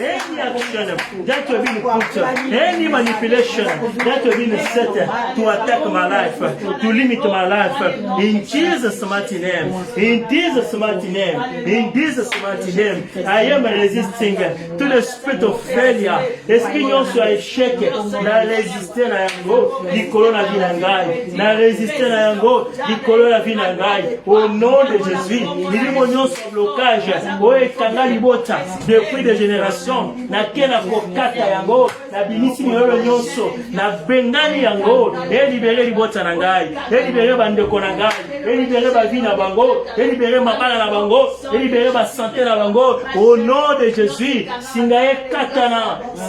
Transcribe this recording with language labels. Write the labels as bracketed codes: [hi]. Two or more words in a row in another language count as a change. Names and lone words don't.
[en] any action that will be put, any manipulation that will be set to attack my life, to limit my life, in Jesus' mighty name, in Jesus' mighty name, in Jesus' mighty name, I am resisting to the spirit of failure. [ln] Esprit nyonso ya échec, na résister na yango, likolo na vie na ngai, na résister na yango, likolo na vie na ngai, [fr] au nom de Jésus, [ln] milimo nyonso blocage, oyo ekanga libota, [fr] depuis des générations, [ln] na kena kokata yango, na binisi milolo nyonso, na bengani yango, libéré libota na ngai, libéré bandeko na ngai, libéré ba vie na bango, libéré mabala na bango, libéré ba santé na bango, [fr] au nom de Jésus, [ln] singaye katana,